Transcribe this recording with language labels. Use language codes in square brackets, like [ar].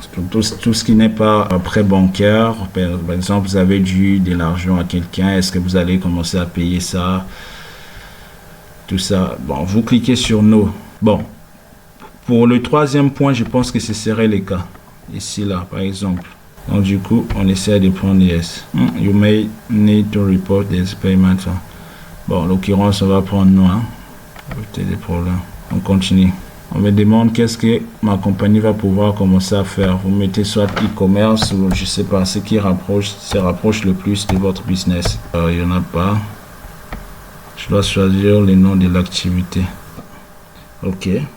[fr] Tout ce qui n'est pas prêt bancaire, par exemple, vous avez dû de l'argent à quelqu'un, est-ce que vous allez commencer à payer ça? Tout ça. Bon, vous cliquez sur No. Bon, pour le troisième point, je pense que ce serait le cas. Ici, là, par exemple. Donc du coup, on essaie de prendre yes. [en] You may need to report this payment. [fr] Bon, en l'occurrence, on va prendre non. Éviter des problèmes. On continue. On me demande qu'est-ce que ma compagnie va pouvoir commencer à faire. Vous mettez soit e-commerce ou je sais pas, ce qui se rapproche le plus de votre business. Il n'y en a pas. Je dois choisir le nom de l'activité. Ok.